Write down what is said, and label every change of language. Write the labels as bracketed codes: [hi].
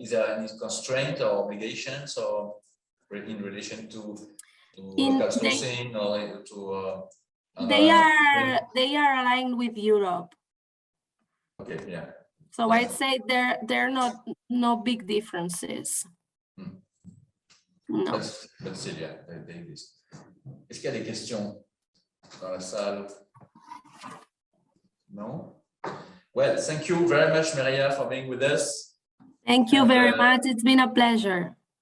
[en] Is there any constraint or obligations or in relation to local sourcing or to? They are aligned with Europe. Okay, yeah. So I'd say there are no big differences. No. But still, yeah, they exist. [fr] Est-ce qu'il y a des questions dans la salle? [en] No? Well, thank you very much, Mireia, for being with us. Thank you very much. It's been a pleasure.